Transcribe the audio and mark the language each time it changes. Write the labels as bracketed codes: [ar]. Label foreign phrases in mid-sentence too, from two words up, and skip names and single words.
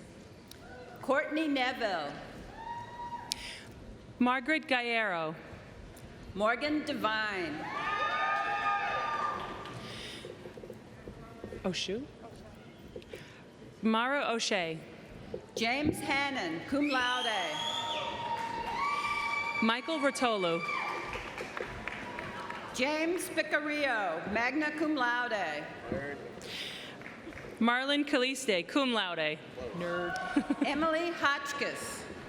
[en] Courtney Neville. Margaret Gallardo. Morgan Devine. Oshu. Mara O'Shea. James Hannon, [la] cum laude. [en] Michael Rotolo. James Picarillo, [la] magna cum laude. [en] Marlon Caliste, [la] cum laude. [en] Nerd. Emily Hotchkiss.